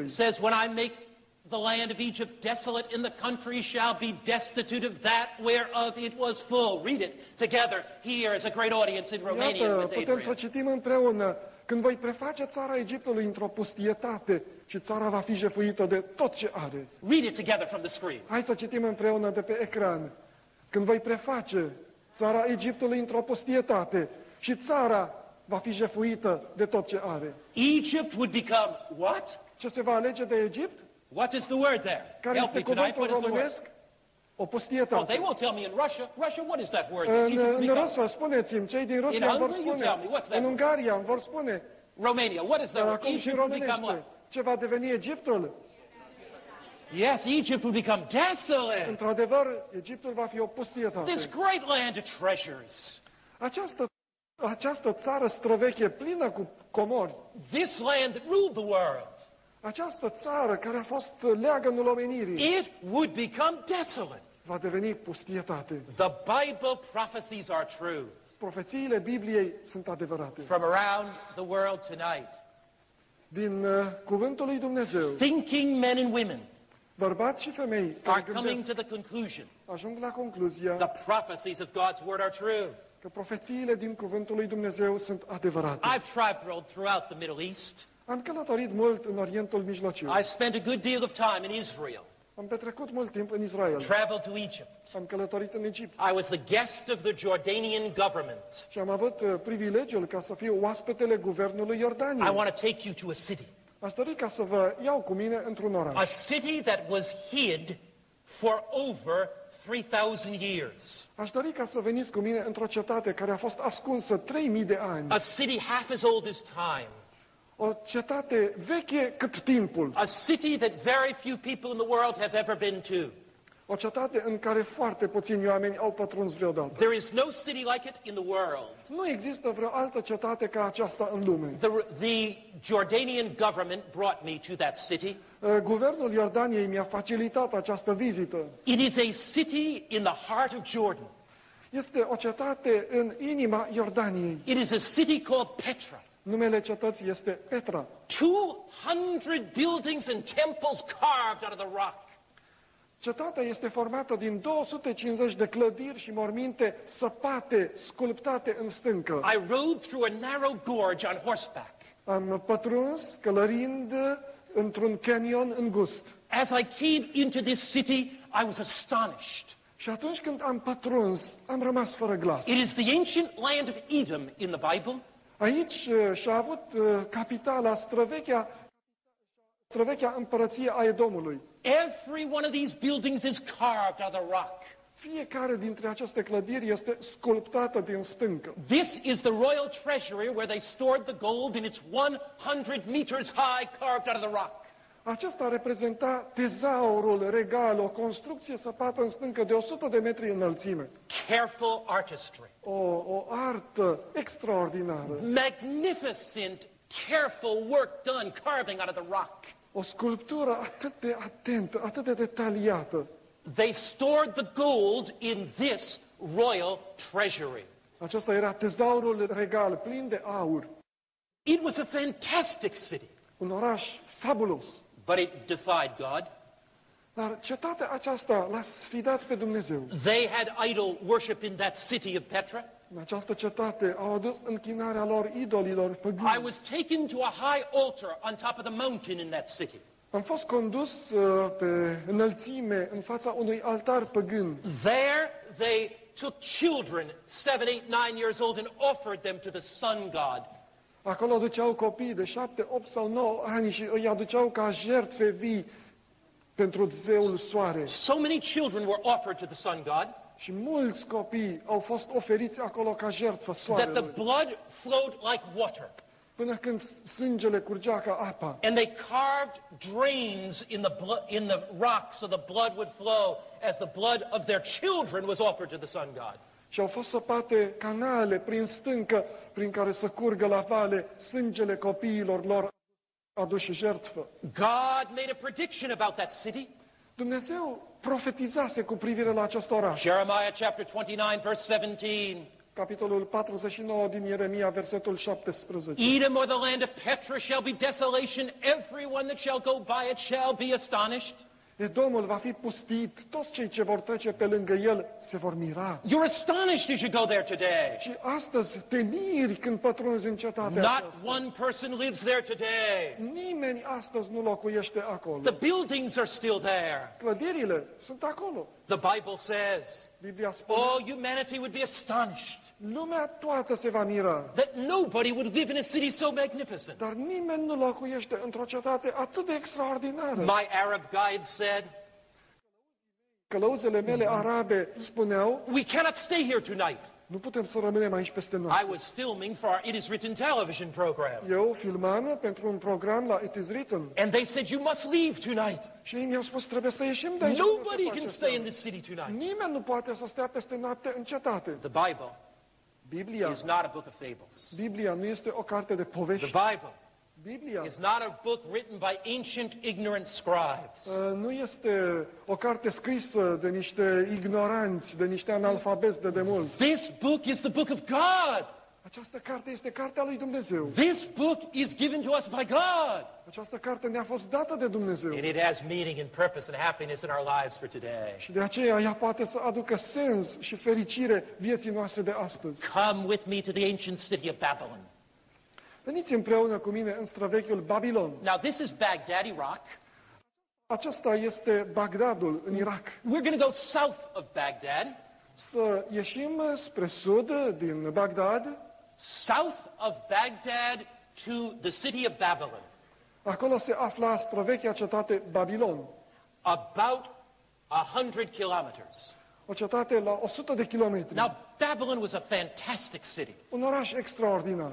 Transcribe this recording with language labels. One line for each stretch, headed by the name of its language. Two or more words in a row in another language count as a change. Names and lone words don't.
English: It says, when I make the land of Egypt desolate, in the country shall be destitute of that whereof it was full. Read it together here as a great audience in Romania
Romanian: Iată,
English: with
Romanian: putem să Adrian. citim împreună. Când voi preface țara Egiptului într-o pustietate și țara va fi jefuită de tot ce are.
English: Read it together from the screen.
Romanian: Hai să citim împreună de pe ecran. Când voi preface țara Egiptului într-o pustietate și țara va fi jefuită de tot ce are.
English: Egypt would become what?
Romanian: Ce se va alege de Egipt?
English: What is the word there?
Romanian: Care
English: Help
Romanian: este
English: me tonight.
Romanian: cuvântul
English: What is the word?
Romanian: românesc? O
English: Oh,
Romanian: pustietate.
English: they won't tell me in Russia. Russia, what is that word?
Romanian: În,
English: Egypt
Romanian: în
English: becomes-
Romanian: Rusia, spuneți-mi, cei din Rusia
English: In
Romanian: îmi vor
English: Hungary, you
Romanian: spune.
English: tell me, what's that
Romanian: În
English: word?
Romanian: Ungaria îmi vor spune.
English: Romania, what is that
Romanian: Dar
English: word?
Romanian: acum și
English: Egypt would become
Romanian: românește.
English: what?
Romanian: Ce va deveni Egiptul?
English: Yes, Egypt would become desolate.
Romanian: Într-adevăr, Egiptul va fi o pustietate.
English: This great land of treasures.
Romanian: Această țară străveche, plină cu comori,
English: This land that ruled the world.
Romanian: această țară care a fost leagănul omenirii,
English: It would become desolate.
Romanian: va deveni pustietate.
English: The Bible prophecies are true
Romanian: Profețiile Bibliei sunt adevărate.
English: from around the world tonight.
Romanian: Din cuvântul lui Dumnezeu,
English: Thinking men and women
Romanian: bărbați și femei
English: are
Romanian: care
English: coming to
Romanian: gândesc,
English: the conclusion
Romanian: ajung la concluzia
English: the prophecies of God's word are true.
Romanian: că profețiile din cuvântul lui Dumnezeu sunt adevărate.
English: I've traveled throughout the Middle East.
Romanian: Am călătorit mult în Orientul Mijlociu.
English: I spent a good deal of time in Israel.
Romanian: Am petrecut mult timp în Israel.
English: Traveled to Egypt.
Romanian: Am călătorit în Egipt.
English: I was the guest of the Jordanian government.
Romanian: Și am avut privilegiul ca să fiu oaspetele guvernului Iordaniei.
English: I want to take you to a city.
Romanian: Aș dori ca să vă iau cu mine într-un
English: A
Romanian: oraș.
English: city that was hid for over 3,000 years.
Romanian: Aș dori ca să veniți cu mine într-o cetate care a fost ascunsă 3000 de ani.
English: A city half as old as time.
Romanian: O cetate veche cât timpul.
English: A city that very few people in the world have ever been to.
Romanian: O cetate în care foarte puțini oameni au pătruns vreodată.
English: There is no city like it in the world.
Romanian: Nu există vreo altă cetate ca aceasta în lume.
English: The Jordanian government brought me to that city.
Romanian: Guvernul Iordaniei mi-a facilitat această vizită.
English: It is a city in the heart of Jordan.
Romanian: Este o cetate în inima Iordaniei.
English: It is a city called Petra.
Romanian: Numele cetății este Petra.
English: 200 buildings and temples carved out of the rock.
Romanian: Cetatea este formată din 250 de clădiri și morminte săpate, sculptate în stâncă.
English: I rode through a narrow gorge on horseback.
Romanian: Am pătruns călărind într-un canyon îngust.
English: As I came into this city, I was astonished.
Romanian: Și atunci când am pătruns, am rămas fără glas.
English: It is the ancient land of Edom in the Bible.
Romanian: Aici și-a avut capitala străvechea împărăție a Edomului.
English: Every one of these buildings is carved out of the rock.
Romanian: Fiecare dintre aceste clădiri este sculptată din stâncă.
English: This is the royal treasury where they stored the gold, and it's 100 meters high, carved out of the rock.
Romanian: Acesta reprezenta tezaurul regal, o construcție săpată în stâncă de 100 de metri înălțime.
English: Careful artistry.
Romanian: O artă extraordinară.
English: Magnificent, careful work done, carving out of the rock.
Romanian: O sculptură atât de atentă, atât de detaliată.
English: They stored the gold in this royal treasury.
Romanian: Acesta era tezaurul regal, plin de aur.
English: It was a fantastic city,
Romanian: Un oraș fabulos.
English: but it defied God.
Romanian: Dar cetatea aceasta l-a sfidat pe Dumnezeu.
English: They had idol worship in that city of Petra.
Romanian: În această cetate au adus închinarea lor idolilor păgâni.
English: I was taken to a high altar on top of the mountain in that city.
Romanian: Am fost condus pe înălțime în fața unui altar păgân.
English: There they took children, 7, 8, 9 years old, and offered them to the sun god.
Romanian: Acolo aduceau copii de 7, 8 sau 9 ani și îi aduceau ca jertfe vii pentru zeul soare.
English: So many children were offered to the sun god
Romanian: Și mulți copii au fost oferiți acolo ca jertfă
English: that the
Romanian: soarelui.
English: blood flowed like water.
Romanian: Până când sângele curgea ca apa.
English: And they carved drains in the rock so the blood would flow as the blood of their children was offered to the sun god.
Romanian: Și au fost săpate canale prin stâncă prin care să curgă la vale sângele copiilor lor aduși jertfă.
English: God made a prediction about that city.
Romanian: Dumnezeu profetizase cu privire la acest oraș.
English: Jeremiah chapter 29 verse 17.
Romanian: Capitolul 49 din Ieremia, versetul 17.
English: Edom or the land of Petra shall be desolation. Everyone that shall go by it shall be astonished.
Romanian: Edomul va fi pustit, toți cei ce vor trece pe lângă el se vor mira.
English: You're astonished as you go there today.
Romanian: Și astăzi te miri când pătrunzi în cetatea
English: Not
Romanian: aceasta.
English: one person lives there today.
Romanian: Nimeni astăzi nu locuiește acolo.
English: The buildings are still there.
Romanian: Clădirile sunt acolo.
English: The Bible says,
Romanian: Biblia spune,
English: all humanity would be astonished
Romanian: lumea toată se va mira,
English: that nobody would live in a city so magnificent.
Romanian: dar nimeni nu locuiește într-o cetate atât de extraordinară.
English: My Arab guide said,
Romanian: Călăuzele mele arabe spuneau,
English: we cannot stay here tonight.
Romanian: nu putem să rămânem aici peste
English: I
Romanian: noapte.
English: was filming for our It Is Written television program.
Romanian: Eu filmam pentru un program la It Is Written
English: And they said, you must leave tonight.
Romanian: și ei mi-au spus, trebuie să ieșim de aici.
English: Nobody
Romanian: Nu se
English: can
Romanian: face
English: stay in
Romanian: seama.
English: this city tonight.
Romanian: Nimeni nu poate să stea peste noapte în cetate.
English: The Bible
Romanian: Biblia,
English: is not a book of fables.
Romanian: Biblia nu este o carte de
English: The
Romanian: povești.
English: Bible
Romanian: Biblia
English: is not a book written by ancient ignorant scribes.
Romanian: nu este o carte scrisă de niște ignoranți, de niște analfabeti de demult.
English: This book is the book of God.
Romanian: Această carte este cartea lui Dumnezeu.
English: This book is given to us by God.
Romanian: Această carte ne-a fost dată de Dumnezeu.
English: And it has meaning and purpose and happiness in our lives for today.
Romanian: Și de aceea ea poate să aducă sens și fericire vieții noastre de astăzi.
English: Come with me to the ancient city of Babylon.
Romanian: Veniți împreună cu mine în străvechiul Babilon.
English: Now this is Baghdad, Iraq.
Romanian: Acesta este Bagdadul în Irak.
English: We're going to go south of Baghdad,
Romanian: Să ieșim spre sud din Bagdad.
English: south of Baghdad to the city of Babylon.
Romanian: Acolo se afla străvechea cetate Babilon.
English: About 100 kilometers.
Romanian: O cetate la 100 de kilometri.
English: Now, Babylon was a fantastic city.
Romanian: Un oraș extraordinar.